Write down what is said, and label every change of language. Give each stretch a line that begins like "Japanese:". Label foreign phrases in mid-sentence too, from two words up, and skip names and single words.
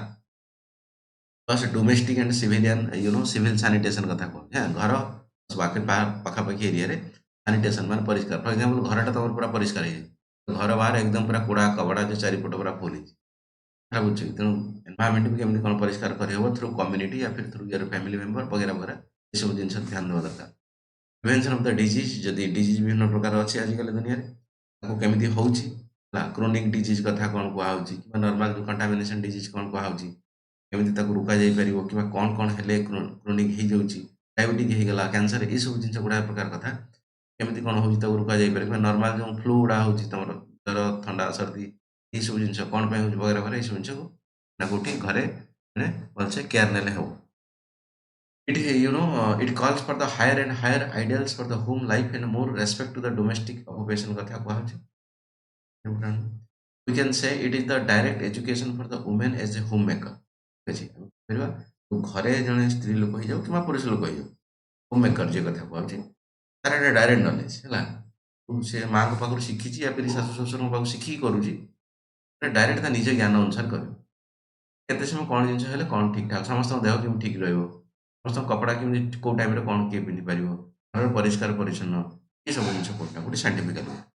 English: plus domestic and civilian civil sanitation
Odia: କଥା କହୁଛି। ହଁ, ଘର ପାଖାପାଖି ଏରିଆରେ ସାନିଟେସନ ମାନେ ପରିଷ୍କାର।
English: for example
Odia: ଘରଟା ତମର ପୁରା ପରିଷ୍କାର ହେଇଯାଇଛି, ଘର ବାହାରେ ଏକଦମ ପୁରା କୁଡ଼ା କବାଡା ଯେ ଚାରିପଟ ପୁରା ଫୁଲ ହେଇଛି, ଖରାପ ବୁଝୁଛି। ତେଣୁ ଏନଭାୟରମେଣ୍ଟ ବି କେମିତି କଣ ପରିଷ୍କାର କରିହେବ
English: through community
Hindi: या फिर
English: through your family member
Hindi: वगैरह वगैरह,
Odia: ଏସବୁ ଜିନିଷ ଧ୍ୟାନ ଦେବା ଦରକାର।
English: prevention of the disease,
Odia: ଯଦି ଡିଜିଜ୍ ବିଭିନ୍ନ ପ୍ରକାର ଅଛି ଆଜିକାଲି ଦୁନିଆରେ, ତାକୁ କେମିତି ହେଉଛି ହେଲା,
English: chronic disease
Odia: କଥା କ'ଣ କୁହାହେଉଛି କିମ୍ବା ନର୍ମାଲ ଯେଉଁ
English: contamination disease
Odia: କ'ଣ କୁହାହେଉଛି, କେମିତି ତାକୁ ରୋକାଯାଇପାରିବ କିମ୍ବା କ'ଣ କ'ଣ ହେଲେ କ୍ରୋନିକ୍ ହେଇଯାଉଛି, ଡାଇବେଟିକ୍ ହେଇଗଲା, କ୍ୟାନ୍ସର, ଏସବୁ ଜିନିଷ ଗୁଡ଼ାଏ ପ୍ରକାର କଥା କେମିତି କ'ଣ ହେଉଛି ତାକୁ ରୋକାଯାଇପାରିବ। କିମ୍ବା ନର୍ମାଲ ଯେଉଁ ଫ୍ଲୁ ଗୁଡ଼ା ହେଉଛି ତମର ଜ୍ୱର, ଥଣ୍ଡା, ସର୍ଦ୍ଦି, ଏସବୁ ଜିନିଷ କ'ଣ ପାଇଁ ହେଉଛି
Hindi: वगैरह वगैरह,
Odia: ଏସବୁ ଜିନିଷକୁ ନା କୋଉଠି ଘରେ ମାନେ ଭଲସେ କେୟାର ନେଲେ ହେବ।
English: It calls for the higher and higher ideals for the home life and more respect to the domestic occupation
Odia: କଥା କୁହାହଉଛି।
English: We can say it is the direct education for the women as a homemaker।
Odia: ଠିକ୍ ଅଛି, ଆମେ କହିପାରିବା ଘରେ ଜଣେ ସ୍ତ୍ରୀ ଲୋକ ହେଇଯାଉ କିମ୍ବା ପୁରୁଷ ଲୋକ ହେଇଯାଉ,
English: home maker
Odia: ଯେ କଥା କୁହାହଉଛି, ତାର ଏଇଟା
English: direct knowledge
Odia: ହେଲା। ସେ ମାଆଙ୍କ ପାଖରୁ ଶିଖିଛି
Hindi: या फिर
Odia: ଶାଶୁ ଶ୍ୱଶୁରଙ୍କ ପାଖରୁ ଶିଖିକି କରୁଛି, ଡାଇରେକ୍ଟ ତା ନିଜ ଜ୍ଞାନ ଅନୁସାରେ କରିବ। କେତେ ସମୟ କ'ଣ ଜିନିଷ ହେଲେ କ'ଣ ଠିକ୍ ଠାକ୍, ସମସ୍ତଙ୍କ ଦେହ କେମିତି ଠିକ୍ ରହିବ, ସମସ୍ତଙ୍କ କପଡ଼ା କେମିତି କୋଉ ଟାଇମରେ କ'ଣ କିଏ ପିନ୍ଧିପାରିବ, ଘରର ପରିଷ୍କାର ପରିଚ୍ଛନ୍ନ, ଏସବୁ ଜିନିଷ କୋଉଟା କୋଉଠି ସାଇଣ୍ଟିଫିକାଲି।